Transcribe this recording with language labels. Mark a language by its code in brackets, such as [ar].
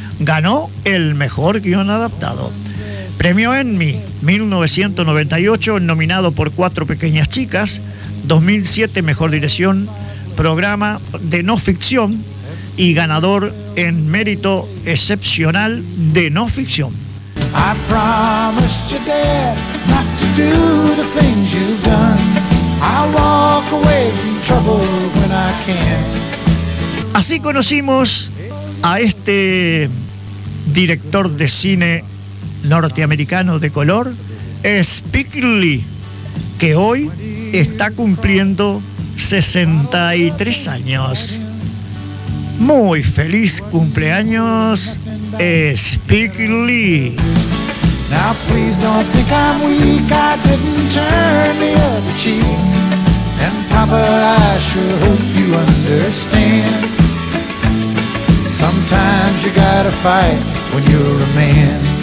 [es] Ganó el Mejor Guión Adaptado. Premio Emmy, 1998, nominado por Cuatro Pequeñas Chicas. 2007, Mejor Dirección, Programa de No Ficción y ganador en Mérito Excepcional de No Ficción. [en] I promised you, Dad, not to do the things you've done. I'll walk away from trouble when I can. [es] Así conocimos a este director de cine norteamericano de color, Spike Lee, que hoy está cumpliendo 63 años. Muy feliz cumpleaños, Spike Lee. [en] Now please don't think I'm weak, I didn't turn the other cheek. And Papa, I sure hope you understand. Sometimes you gotta fight when you're a man.